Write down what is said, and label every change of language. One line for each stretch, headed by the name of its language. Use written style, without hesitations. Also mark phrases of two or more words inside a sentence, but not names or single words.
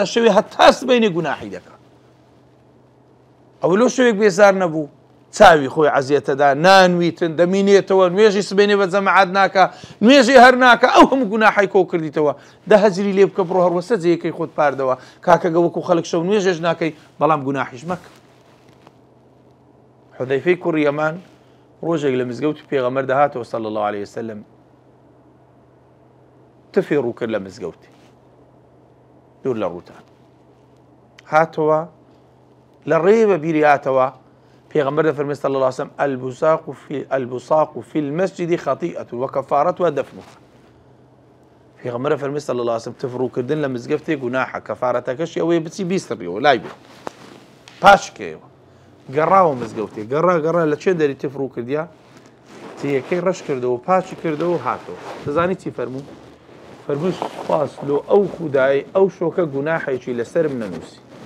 Central Kurdish: شەوێ هەتا سبەینێ گوناحی دەکە ئەو لۆ شەوێک بێزار نەبوو چاوی خۆی عەزیەتەدا نانویتن دەمینێتەوە نوێژی سبەینێ بە جەماعەت ناکە نوێژی هەر ناکە ئەو هەموو گوناحی کۆ کردیتەوە دە هەجری لێ بکە بڕۆ هەروەسە جێیەکەی خۆت پاردەوە کاکە گەوەکو خەڵک شەو نوێژێش ناکەی بەڵام گوناحیش مەکە حودەیفەی کوڕی یەمان ڕۆژێک لە مزگەوتی پێغەمبەر دەهاتەوە
Arabic: صلی الله عليه وسلم
Central Kurdish: تفی ڕوو کرد لە مزگەوتی دوور لە ڕووتان هاتەوە لە ڕێ بە بیری هاتەوە پێغەمبەر دەفەرمێ
Arabic: صلی الله عليه وسلم البصاق في المسجد خطيئة وكفارتها دفنها
Central Kurdish: پێغەمبەر دەفەرمێ
Arabic: صلی الله عليه وسلم
Central Kurdish: تف ڕووکردن لە مزگەوتێ گوناحە کەفارەتەکەشی ئەوەیە بچی بیستڕیەوە لای بێ پاشکەوە گەڕاوە مزگەوتێ گەڕا لە چێ دەری تف ڕوو کردیا تیەکەی ڕەش کردەوە پاچی کردەوە هاتەوە دەزانی چی فەرموو فەرمووی سوپاس لۆ ئەو خودای ئەو شۆکە گوناحێکی لەسەرم نەنووسی